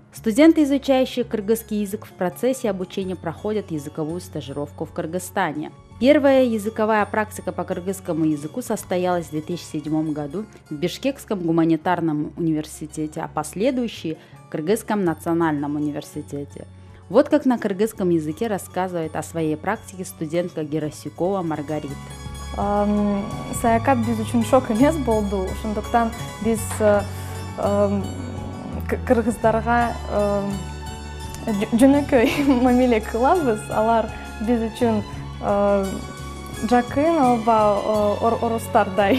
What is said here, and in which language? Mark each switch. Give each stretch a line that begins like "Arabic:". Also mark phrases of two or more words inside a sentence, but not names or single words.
Russian: Студенты, изучающие кыргызский язык, в процессе обучения проходят языковую стажировку в Кыргызстане. Первая языковая практика по кыргызскому языку состоялась в 2007 году в Бишкекском гуманитарном университете, а последующие в Кыргызском национальном университете. Вот как на кыргызском языке рассказывает о своей практике студентка Герасюкова Маргарита.
Kyrgyz: Саякат биз үчүн шок эмес болду. Ошондуктан биз кыргыздарга жөнөкөй мамиле кылабыз. Алар биз үчүн жакын оба орустардай.